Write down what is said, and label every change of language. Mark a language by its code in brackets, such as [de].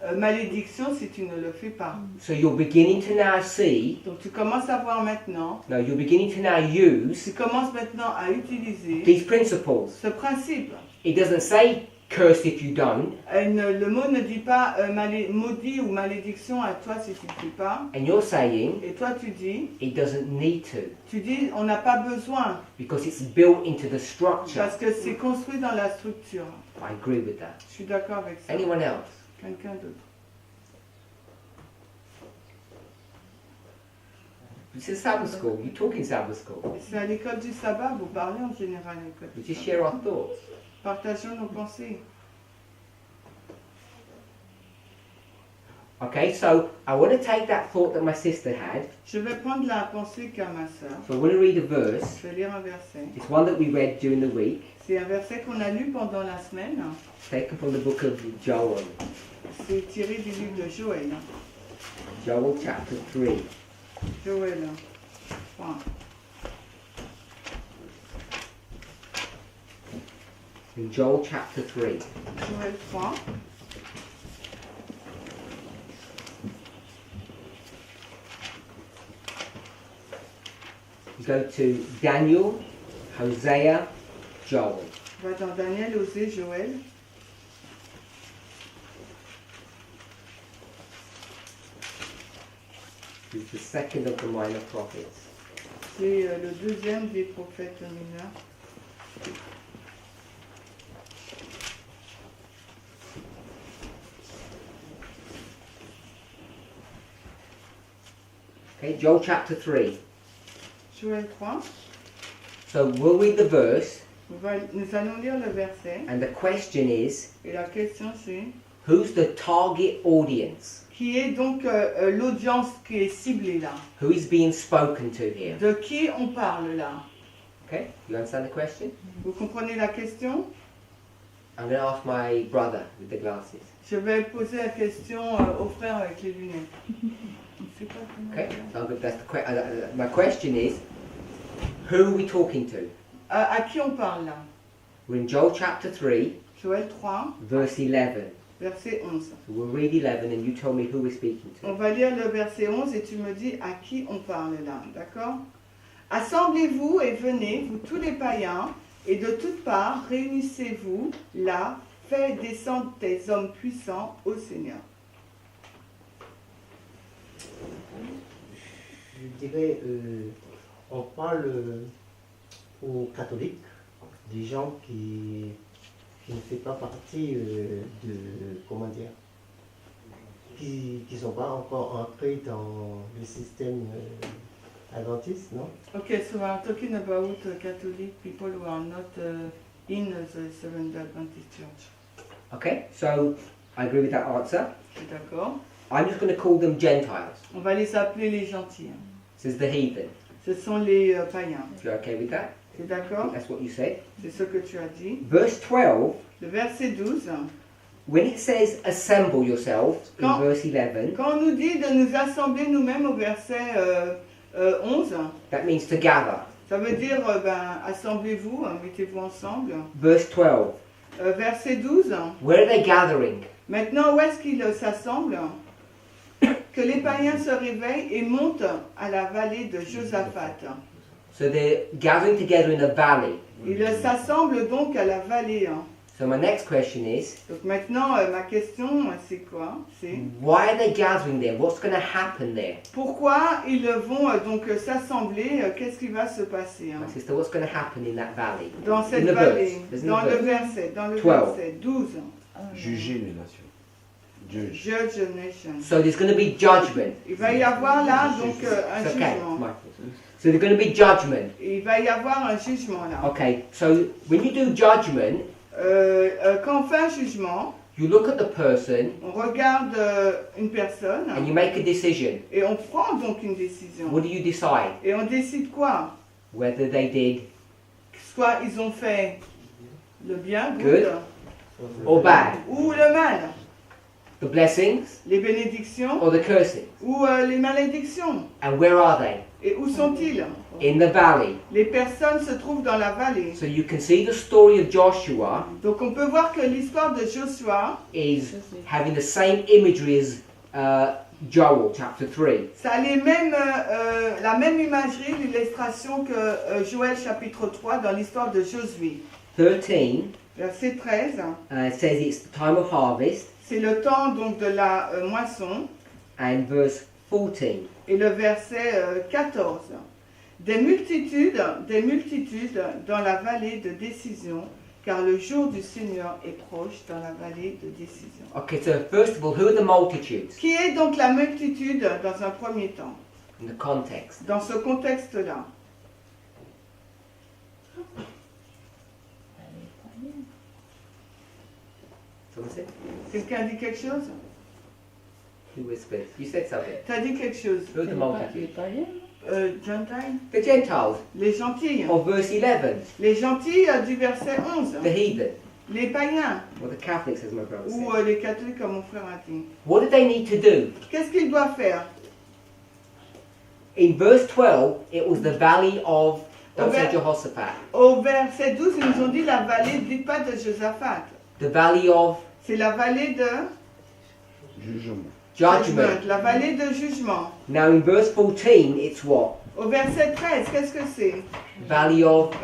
[fr] malédiction si tu ne le fais pas. [en] So you're beginning to now see, [fr] Donc tu commences à voir maintenant, [en] no, you're beginning to now use [fr] tu commences maintenant à utiliser [en] these principles. [fr] ce principe. [en] It doesn't say cursed if you don't, [fr] Le mot ne dit pas maudit ou malédiction à toi si tu ne fais pas. [en] and you're saying [fr] Et toi tu dis, [en] it doesn't need to, [fr] on n'a pas besoin [en] because it's built into the structure. [fr] parce que c'est construit dans la structure. [en] I agree with that. [fr] Je suis d'accord avec ça. [en] Anyone else? [fr] Quelqu'un d'autre? [en] This is Sabbath school. You talk in Sabbath school. [fr] C'est à l'école du sabbat, vous parlez en général à l'école [en] We [fr] du [en] just [fr] sabbat. [en] share our thoughts. [fr] Partageons nos pensées. [en] Okay, so I want to take that thought that my sister had. [fr] Je vais prendre la pensée qu'a ma sœur. [en] So I want to read a verse. [fr] Je vais lire un verset. [en] It's one that we read during the week, [fr] C'est un verset qu'on a lu pendant la semaine. [en] taken from the book of Joel. [fr] C'est tiré du livre de Joël. [en] Joel chapter 3. [fr] Joël 3. [en] In Joel chapter 3. [fr] Joël 3. [en] go to Daniel, Hosea, Joel. [fr] On va dans Daniel, Osée, Joël. [en] Who's the second of the minor prophets. [fr] C'est le deuxième des prophètes mineurs. [en] Okay, Joel chapter 3. [fr] Joël 3. [en] So we'll read the verse, [fr] Nous allons lire le verset. [en] and the question is, [fr] Et la question c'est, [en] who's the target audience? [fr] qui est donc l'audience qui est ciblée là? [en] Who is being spoken to here? [fr] De qui on parle là? [en] Okay, you understand the question? [fr] Vous comprenez la question? [en] I'm going to ask my brother with the glasses. [fr] Je vais poser la question au frère avec les lunettes. Je sais pas comment [en] Okay, [fr] dire. [en] so that's the my question is, who are we talking to? [fr] À qui on parle là? [en] We're in Joel chapter 3, [fr] Joël 3, [en] verse 11. [fr] verset 11. [en] So we'll read 11 and you tell me who we're speaking [fr] On [en] to. [fr] va lire le verset 11 et tu me dis à qui on parle là, d'accord? Assemblez-vous et venez, vous tous les païens, et de toutes parts réunissez-vous là, faites descendre des hommes puissants au Seigneur. Je dirais, on parle aux catholiques, des gens qui ne font pas partie de, comment dire, qui ne sont pas encore entrés dans le système adventiste, non? [en] Okay, so I'm talking about Catholic people who are not in the Seventh-day Adventist Church. Okay, so I agree with that answer. [fr] Je suis d'accord. [en] I'm just going to call them Gentiles. [fr] On va les appeler les gentils. Hein. [en] This is the heathen. [fr] Ce sont les païens. [en] If you're okay with that? [fr] Tu es d'accord? [en] That's what you said. [fr] C'est ce que tu as dit. [en] Verse 12, [fr] Le verset 12. [en] when it says assemble yourselves in [fr] Quand- [en] verse 11, [fr] Quand on nous dit de nous assembler nous-mêmes au verset 11, [en] that means to gather. [fr] ça veut dire assemblez-vous, mettez-vous ensemble. [en] Verse 12, [fr] Verset 12. [en] where are they gathering? [fr] Maintenant, où est-ce qu'ils s'assemblent? Que les païens se réveillent et montent à la vallée de Josaphat. [en] So they're gathering together in a valley. [fr] Ils s'assemblent donc à la vallée. Hein. [en] So my next question is, [fr] Donc maintenant, ma question, c'est quoi? C'est [en] why are they gathering there? What's going to happen there? [fr] pourquoi ils vont donc s'assembler? Qu'est-ce qui va se passer? Hein? [en] My sister, what's going to happen in that valley? [fr] Dans cette [en] In the [fr] vallée, [en] verse. There's in [fr] dans [en] the [fr] le [en] verse. [fr] verset [en] 12. [fr] 12. Juger les nations. [en] Judge. Judge a nation. So there's going to be judgment. [fr] Il va y avoir là donc un [en] It's okay, [fr] jugement. [en] Michael. So there's going to be judgment. [fr] Il va y avoir un jugement là. [en] Okay, so when you do judgment, [fr] Quand on fait un jugement, [en] you look at the person [fr] on regarde une personne [en] and you make a decision. [fr] et on prend donc une décision. [en] What do you decide? [fr] Et on décide quoi? [en] Whether they did [fr] Soit ils ont fait le bien, [en] Good. or bad, [fr] ou le mal, [en] the blessings [fr] les bénédictions [en] or the cursing. [fr] ou les malédictions. [en] And where are they? [fr] Et où sont-ils? [en] In the valley. [fr] Les personnes se trouvent dans la vallée. [en] So you can see the story of Joshua [fr] Donc on peut voir que l'histoire de Joshua, [en] is having the same imagery as Joel chapter 3. [fr] ça a les mêmes, la même imagerie, l'illustration que Joël chapitre 3 dans l'histoire de Josué. [en] 13 [fr] Verset 13, [en] it says it's the time of harvest, [fr] c'est le temps donc de la moisson. [en] and verse 14. [fr] Et le verset 14. Des multitudes dans la vallée de décision, car le jour du Seigneur est proche dans la vallée de décision. [en] Okay, so first of all, who are the multitudes [fr] Qui est donc la multitude dans un premier temps, [en] in the context? [fr] dans ce contexte-là? [en] Someone said? [fr] Quelqu'un dit quelque chose? [en] Who whispered? You said something. [fr] T'as dit quelque chose? [en] Who are the multitudes? Gentile? The Gentiles [fr] Les gentils. [en] of verse 11. [fr] Les gentils du verset 11. [en] The heathen. [fr] Les païens. [en] Or the Catholics, as my brother [fr] Ou [en] said. [fr] les catholiques comme mon frère a dit. [en] What do they need to do? [fr] Qu'est-ce qu'ils doivent faire? [en] In verse 12, it was the valley of, don't say Okay. Jehoshaphat, [fr] Au verset 12, ils nous ont dit la vallée, dites pas de Josaphat. [en] the valley of [fr] C'est la vallée de Jugement. [en] judgment. [fr] la vallée de jugement. [en] Now in verse 14, it's what? [fr] Au verset 13, qu'est-ce que c'est? [en] Valley of.